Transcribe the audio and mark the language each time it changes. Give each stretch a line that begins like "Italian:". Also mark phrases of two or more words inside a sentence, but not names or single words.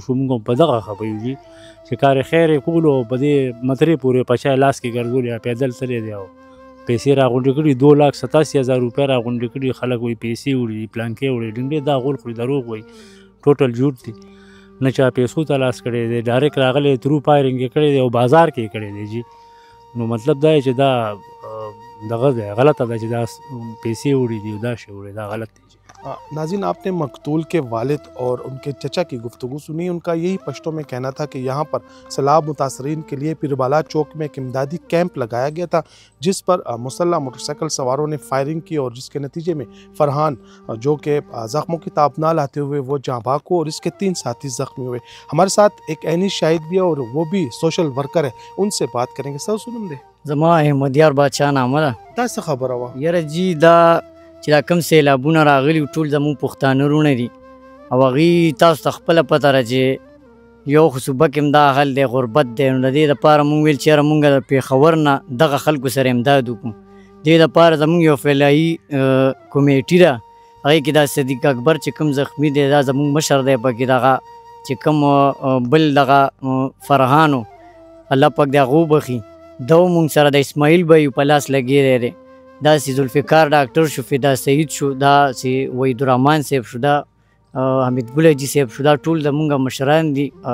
Pashto: وشو موږ هم په دغه خفه یو جي چې کار خیر یې کولو او په دې مترې پورې په چا لاس کې ګرځولي یا پیدل تللی دی او پیسې راغونډې کړي 2,87,000 روپۍ راغونډې کړي خلک وایي پیسې وړي پلانکې وړي ډنډې دا غول خوري دروغ وایي ټوټل جوړ دي نه چا پیسو ته لاس کړی دی ډایرکټ راغلی ترو فایرنګ یې کړی دی او بازار کې یې کړی دی جي نو مطلب دا چې دا دغه دی غلطه ده چې دا پیسې وړي دي دا شی وړي دا غلط دی
Urdu: ناظرین آپ نے مقتول کے والد اور ان کے چچا کی گفتگو سنی ان کا یہی پشتو میں کہنا تھا کہ یہاں پر سیلاب متاثرین کے لیے پیربالا چوک میں ایک امدادی کیمپ لگایا گیا تھا جس پر مسلح موٹرسائیکل سواروں نے فائرنگ کی اور جس کے نتیجے میں فرحان جو کہ زخموں کی تاب نہ لاتے ہوئے وہ جاں باغ کو اور اس کے 3 ساتھی زخمی ہوئے ہمارے ساتھ ایک عینی شاہد بھی ہے اور وہ بھی
English: social worker
Urdu: ہے ان سے بات کریں گے سر سنم دے
Pashto: زما احمدیار बादشاه نامه ده دا څه خبره وه یاره جی دا چې دا کوم سیلابونه راغلي ټول زموږ پښتانه وروڼه دي او هغوی تاسو ته خپله پته ده چې یو خو صوبه کې هم دا حال دی غربت دی نو د دې دپاره مونږ ویل چې یاره مونږ د پېښور نه دغه خلکو سره امداد وکړو دې دپاره زمونږ یو
English: flying committee
Pashto: ده هغې کې دا صدیق اکبر چې کوم زخمي دی دا زمونږ مشر دی پکې دغه چې کوم بل دغه فرحانو الله پاک د هغه وبخي دا مونږ سره د اسماعیل بهي په لاس لګېدی دی داسې ذوالفقار ډاکټر شو فدا سعید شو داسې وحید الرحمن صاحب شو دا حمید ګل حاجي صاحب شو دا ټول زمونږ مشران دي